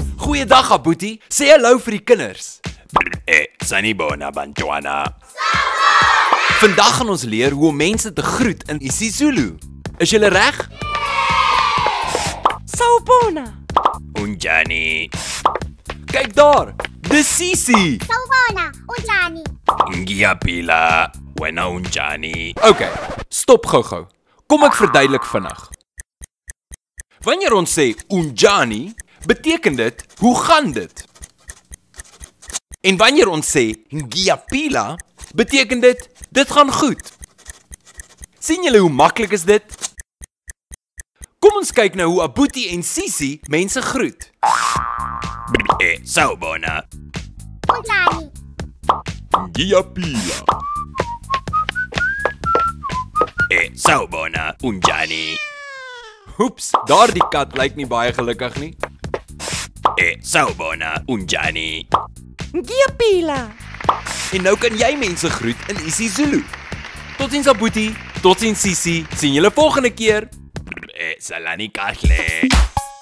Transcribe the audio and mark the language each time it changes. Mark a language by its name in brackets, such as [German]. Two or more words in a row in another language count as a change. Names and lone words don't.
[Afrikaans] Goeiedag, Abuti. Sê hallo vir die kinders. [Zulu] Sanibona Bantwana. [Afrikaans] Vandag gaan ons leer hoe om mense te groet in isiZulu. Is julle reg? [Zulu] Sawubona. Unjani. [Afrikaans] Kyk daar, dis Sisi. [Zulu] Sawubona, unjani? Ngiyaphila, wena unjani. [Afrikaans] Okay, stop gou-gou. Kom ek verduidelik vinnig. Wanneer ons sê unjani, beteken dit, hoe gaan dit? En wanneer ons sê ngiyaphila, beteken dit gaan goed. Sien julle hoe maklik is dit? Kom ons kyk nou hoe Abuti en Sisi mense groet. [Zulu] Sawubona. Unjani? Ngiyaphila. Sawubona, unjani. [Afrikaans] Oeps, daardie kat lyk nie baie gelukkig nie. [Zulu] Sawubona, unjani. Ngiyaphila. [Afrikaans] En nou kan jy mense groet in isiZulu. Totsiens Abuti, totsiens Sisi. Sien julle volgende keer. [Zulu] Salani kahle.